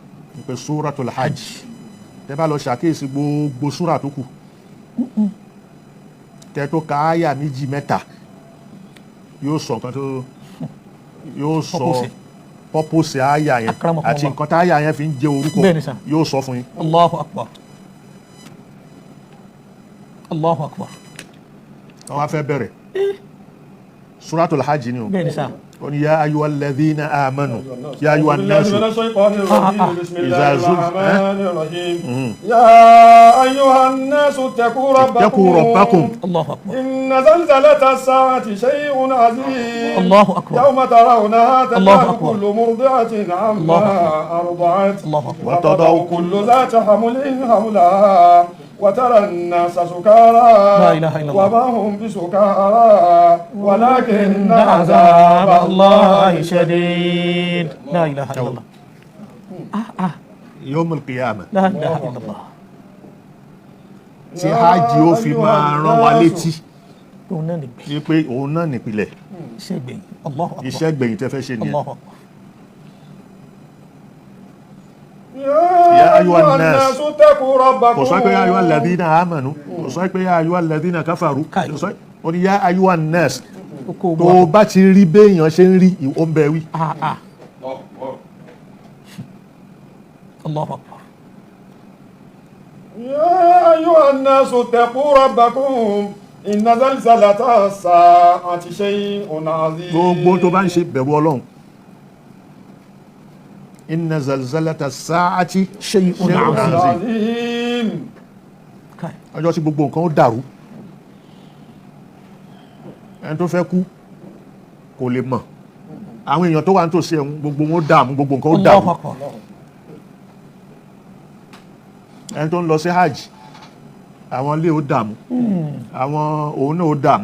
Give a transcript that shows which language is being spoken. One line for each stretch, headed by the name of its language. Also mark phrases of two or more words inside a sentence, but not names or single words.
Yoruba: pé
Arabic: سورة الحج
Yoruba: tẹ́ bá lọ ṣàkíyèsí gbogbo súrà tó kù tẹ́ tó ka áyà méjì mẹ́ta yóò sọ nǹkan tó yóò sọ Purpose. purpose áyà yẹn Akramakumullah. àti nǹkan tá áyà yẹn fi ń jẹ́ orúkọ Bẹ́ẹ̀ni sá. yóò sọ fún yín
Arabic: الله أكبر. الله أكبر.
Yoruba: wọ́n wá fẹ́ bẹ̀rẹ̀
Arabic: سورة الحج
Yoruba: ni o bẹ́ẹ̀ ni sá ó ní
Arabic: يا أيها الذين آمنوا يا أيها بالله nasu من الشيطان الرجيم بسم إذا الله زلزل- الرحمن الرحيم يا أيها الناس اتقوا اتقوا ربكم الله أكبر إن زلزلة الساعة شيء عظيم الله أكبر يوم ترونها الله تذهل أكبر. كل مرضعة عما أرضعت الله أكبر وتضع كل ذات حمل حملها وترى الناس سكارى لا إله إلا الله. وما هم بسكارى ولكن عذاب الله شديد لا إله إلا الله يوم القيامة لا إله إلا الله
Yoruba: tí hajj ó fi máa rán wa létí òun náà nìgbẹ́ ní pé òun náà nípìnlẹ̀ iṣẹ́ gbẹ̀yìn
Arabic: الله أكبر
Yoruba: iṣẹ́ gbẹ̀yìn tẹ́ fẹ́ ṣe nìyẹn
Arabic: الله أكبر يا أيها الناس. اتقوا ربكم
Yoruba: kò sọ pé
Arabic: يا أيها الذين آمنوا
Yoruba: kò sọ pé
Arabic: يا أيها الذين كفروا
Yoruba: Kai. kò sọ ó ní
Arabic: يا أيها الناس
Yoruba: oko tó o bá ti rí béèyàn ṣe ń rí ó ń bẹ wí
Arabic: الله أكبر يا أيها الناس اتقوا ربكم إن زلزلة الساعة شيء عظيم
Yoruba: gbogbo tó bá ń ṣe bẹ̀rù ọlọ́run
Arabic: إن زلزلة الساعة shay'un shay'un azim. azim. عظيم Kai.
Yoruba: ọjọ́ tí gbogbo nǹkan ó dàrú ẹni tó fẹ́ kú kò lè mọ̀ àwọn èèyàn tó wà nítòsí ẹ̀hún gbogbo wọn ó dààmú gbogbo nǹkan ó Allahu dàrú akbar ẹni tó ń lọ sí hajj àwọn ilé ó dààmú àwọn òun náà ó dààmú